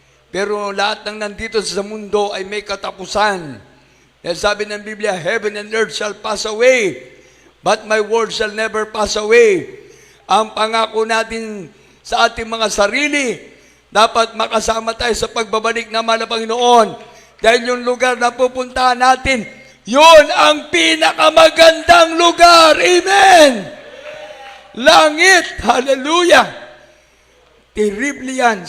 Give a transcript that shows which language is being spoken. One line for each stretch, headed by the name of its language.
Filipino: Pero lahat ng nandito sa mundo ay may katapusan. Dahil sabi ng Biblia,
English: heaven and earth shall pass away, but my word shall never pass away.
Filipino: Ang pangako natin sa ating mga sarili, dapat makasama tayo sa pagbabalik na mahal na Panginoon. Dahil yung lugar na pupuntahan natin, yun ang pinakamagandang lugar. Amen! Langit! Hallelujah! Terrible yan.